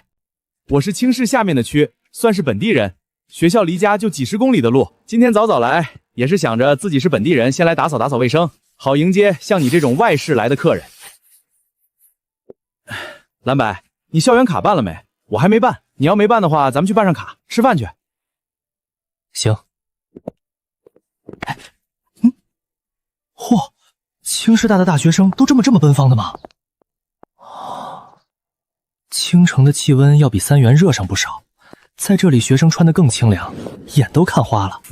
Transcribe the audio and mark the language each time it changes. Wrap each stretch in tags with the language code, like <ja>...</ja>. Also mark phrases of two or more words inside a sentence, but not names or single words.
<zh>我是清市下面的區，算是本地人。學校離家就幾十公里的路，今天早早來，也是想着自己是本地人，先來打掃打掃衛生，好迎接像你這種外市來的客人。藍白，你校園卡辦了沒？我還沒辦，你要沒辦的話，咱們去辦上卡，吃飯去。行。嚯，清師大的大學生都这麼奔放的嗎？清城的氣溫要比三元熱上不少。在這裡，學生穿得更清涼，眼都看花了。</zh>